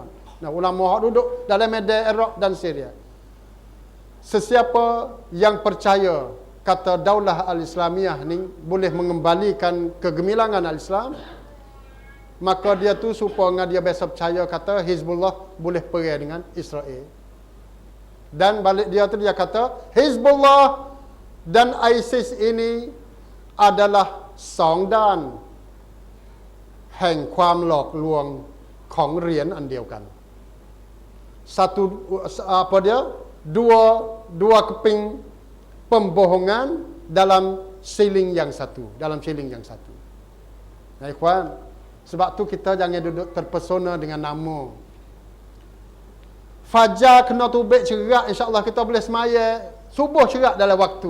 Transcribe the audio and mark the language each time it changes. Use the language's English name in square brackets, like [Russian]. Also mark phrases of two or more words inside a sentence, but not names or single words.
[Malay] Nah, ulama hak duduk dalam medan Iraq dan Syria. Sesiapa yang percaya kata daulah al-Islamiah ni boleh mengembalikan kegemilangan al-Islam, maka dia tu supaya dia biasa percaya kata Hizbullah boleh perang dengan Israel. Dan balik dia tu dia kata Hizbullah dan ISIS ini adalah 2 [Thai] ด้านแห่งความหลอกลวงของเหรียญอันเดียวกัน [Malay] dua keping pembohongan dalam siling yang satu. Nah, ikhwan, sebab tu kita jangan duduk terpesona dengan nama. Fajar kena tubik cerak, insya-Allah kita boleh semaya subuh cerak dalam waktu.